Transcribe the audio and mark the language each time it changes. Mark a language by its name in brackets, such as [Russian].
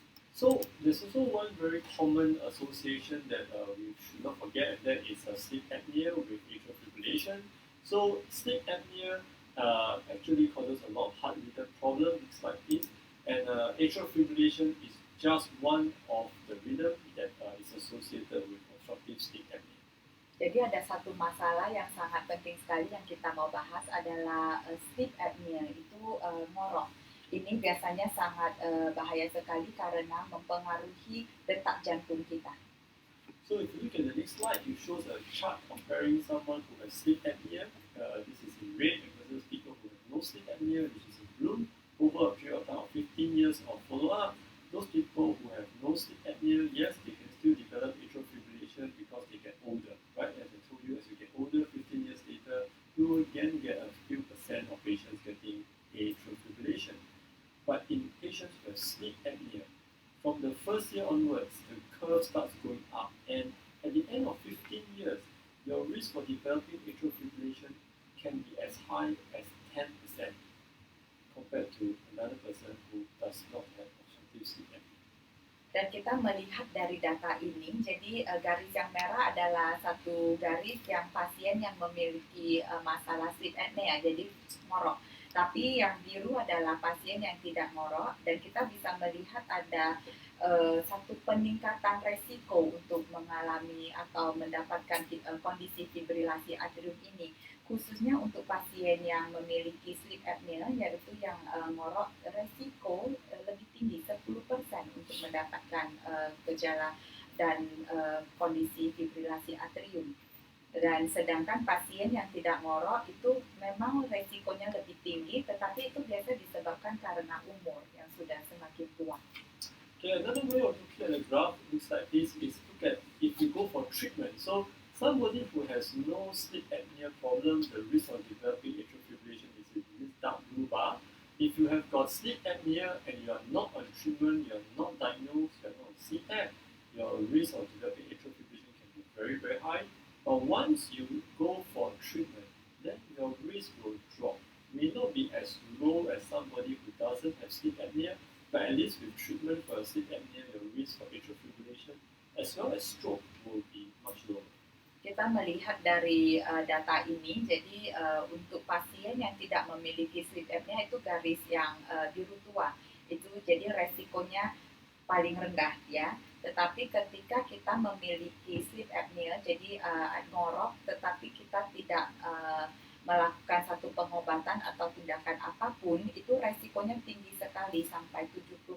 [English] So there's also one very common association that we should not forget, and that is sleep apnea with atrial fibrillation. So sleep apnea actually causes a lot of heart-related problems like this, and atrial fibrillation is just one of the rhythm that is associated with obstructive sleep apnea. [Indonesian] Jadi ada satu masalah yang sangat penting sekali yang kita mau bahas adalah sleep apnea, itu ngorok. Ini biasanya sangat bahaya sekali karena mempengaruhi detak jantung kita. [English] So if you look at the next slide, it shows a chart comparing someone who has sleep apnea. This is in red, versus people who have no sleep apnea, which is in blue. Over a period of time of 15 years of follow-up, those people who have no sleep apnea, yes, they can still develop atrial fibrillation because they get older, right? As I told you, as you get older, 15 years later, you will again get a few percent of patients getting atrial fibrillation. But in patients who have sleep apnea, from the first year onwards, the curve starts going up, and at the end of 15 years, your risk for developing atrial fibrillation can be as high as 10% compared to another person who does not have obstructive sleep apnea. [Indonesian] Dan kita melihat dari data ini, jadi garis yang merah adalah satu garis yang pasien yang memiliki masalah sleep apnea, jadi ngorok. Tapi yang biru adalah pasien yang tidak ngorok, dan kita bisa melihat ada satu peningkatan resiko untuk mengalami atau mendapatkan kondisi fibrilasi atrium ini, khususnya untuk pasien yang memiliki sleep apnea, yaitu yang ngorok, resiko lebih tinggi 10% untuk mendapatkan gejala dan kondisi fibrilasi atrium. Dan sedangkan pasien yang tidak ngorok itu memang resikonya lebih tinggi, tetapi itu biasa disebabkan karena umur yang sudah semakin tua. [English] Okay, another way of looking at the graph looks like this is look at if you go for treatment. So somebody who has no sleep apnea problem, the risk of developing atrial fibrillation is in this dark blue bar. if you have got sleep apnea and you are not on treatment, you are not diagnosed, you are not on CPAP, your risk of developing atrial fibrillation can be very, very high. But once you go for treatment, then your risk will drop. May not be as low as somebody who doesn't have sleep apnea, but at least with treatment for sleep apnea, your risk for atrial fibrillation as well as stroke will be much lower. [Indonesian] Kita melihat dari data ini, jadi untuk pasien yang tidak memiliki sleep apnea itu garis yang biru tua, itu jadi resikonya paling rendah ya. Tetapi ketika kita memiliki sleep apnea, jadi ngorok, tetapi kita tidak melakukan satu pengobatan atau tindakan apapun, itu resikonya tinggi sekali sampai 70%.